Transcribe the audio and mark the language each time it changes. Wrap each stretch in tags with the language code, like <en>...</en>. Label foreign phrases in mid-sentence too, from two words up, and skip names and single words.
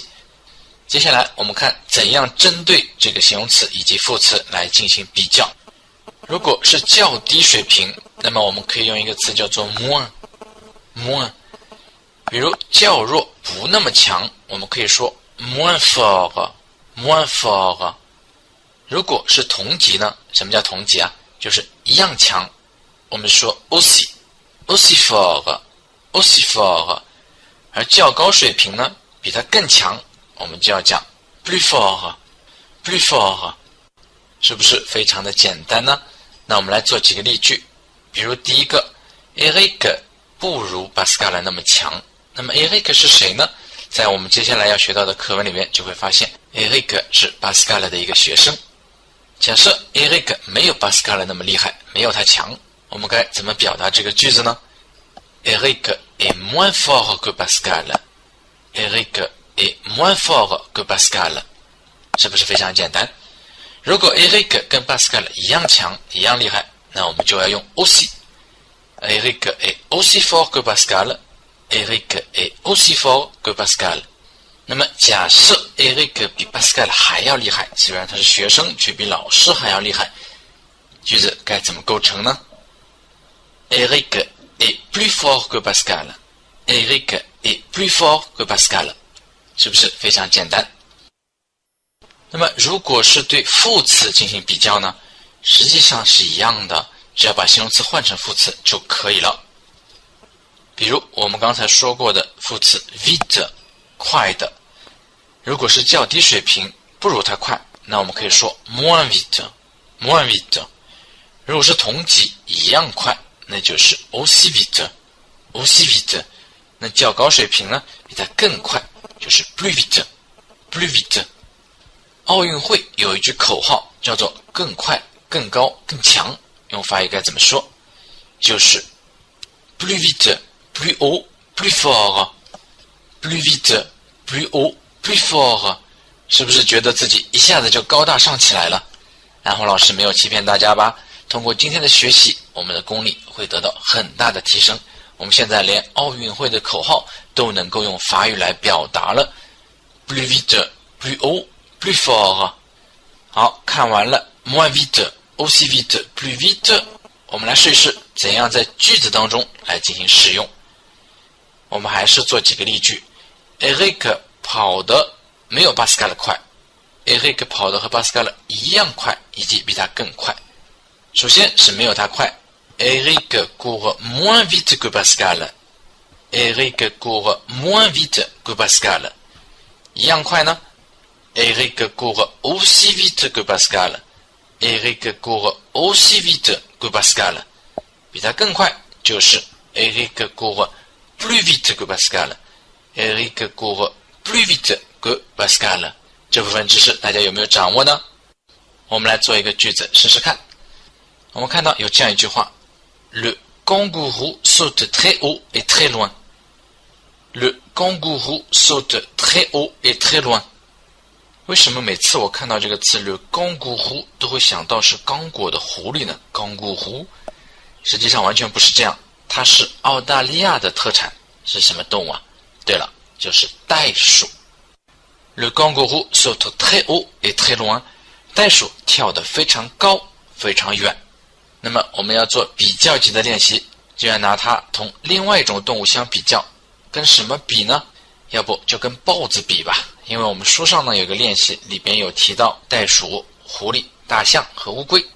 <zh>接下来我们看怎样针对这个形容词以及副词来进行比较。如果是较低水平，那么我们可以用一个词叫做 moins。比如较弱不那么强，我们可以说</zh> <fr>moins fort。</fr> <zh>如果是同级呢？什么叫同级啊？就是一样强，我们说</zh> <fr>aussi fort。</fr> <zh>而较高水平呢，比它更强，我们就要讲</zh> <fr>plus fort。</fr> <zh>是不是非常的简单呢？那我们来做几个例句。比如第一个 Eric 不如 Pascal 那么强。那么 Eric 是谁呢？在我们接下来要学到的课文里面就会发现 Eric 是 Pascal 的一个学生。假设 Eric 没有 Pascal 那么厉害，没有他强，我们该怎么表达这个句子呢？</zh> <fr>Eric est moins fort que Pascal。 Eric est moins fort que Pascal，</fr> <zh>是不是非常简单？如果 Eric 跟 Pascal 一样强，一样厉害，那我们就要用 aussi。</zh> <fr>Eric est aussi fort que Pascal。 Eric est aussi fort que Pascal。</fr> <zh>那么假设 Eric 比 Pascal 还要厉害，虽然他是学生，却比老师还要厉害，句子该怎么构成呢？</zh> <fr>Eric est plus fort que Pascal。 Eric est plus fort que Pascal，</fr> <zh>是不是非常简单？那么如果是对副词进行比较呢，实际上是一样的，只要把形容词换成副词就可以了。比如我们刚才说过的副词 vite 快的，如果是较低水平，不如它快，那我们可以说</zh> <fr>moins vite。</fr> <zh>如果是同级一样快，那就是</zh> <fr>aussi vite。</fr> <zh>那较高水平呢，比它更快，就是</zh> <fr>plus vite。</fr> <zh>奥运会有一句口号叫做更快、更高、更强，用法语该怎么说？</zh> <fr>就是 plus vite, plus haut, plus fort。 plus vite, plus haut, plus fort。</fr> <zh>是不是觉得自己一下子就高大上起来了？安红老师没有欺骗大家吧？通过今天的学习，我们的功力会得到很大的提升。我们现在连奥运会的口号都能够用法语来表达了。</zh> <fr>plus vite, plus haut, plus fort。</fr> <zh>好，看完了</zh> <fr>moins vite, aussi vite, plus vite，</fr> <zh>我们来试一试怎样在句子当中来进行使用。我们还是做几个例句。 Eric 跑得没有 Pascal 快。 Eric 跑得和 Pascal 一样快，以及比他更快。首先是没有他快，</zh> <fr>Eric court moins vite que Pascal。 Eric court moins vite que Pascal。</fr> <zh>一样快呢，</zh> <fr>Eric court aussi vite que Pascal。 Eric court aussi vite que Pascal。</fr> <zh>比他更快就是</zh> <fr>Eric court plus vite que Pascal。 Eric court plus vite que Pascal。</fr> <zh>这部分知识大家有没有掌握呢？我们来做一个句子试试看。我们看到有这样一句话，</zh> <fr>Le kangourou saute très haut et très loin。 Le kangourou saute très haut et très loin。</fr> <zh>为什么每次我看到这个词</zh> <fr>le kangourou</fr> <zh>都会想到是刚果的狐狸呢？ kangourou 实际上完全不是这样，它是澳大利亚的特产。是什么动物啊？对了，就是袋鼠。</zh> <fr>Le kangourou saute très haut et très loin。</fr> <zh>袋鼠跳得非常高，非常远。那么我们要做比较级的练习，就要拿它同另外一种动物相比较。跟什么比呢？要不就跟豹子比吧。因为我们书上呢有个练习，里边有提到袋鼠、狐狸、大象和乌龟。</zh>